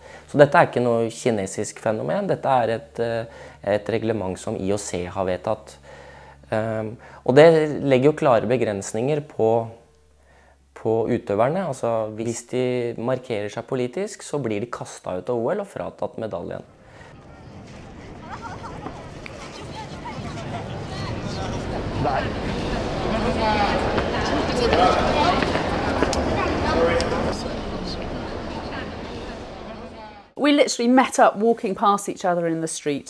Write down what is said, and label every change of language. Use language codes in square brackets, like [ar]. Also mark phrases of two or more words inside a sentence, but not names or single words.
[no] Så dette er ikke noe kinesisk fenomen, dette er et reglement som IOC har vedtatt. Og det legger jo klare begrensninger på utøverne. Altså, hvis de markerer seg politisk, så blir de kastet ut av OL og fratatt medaljen. [en] We literally met up walking past each other in the street.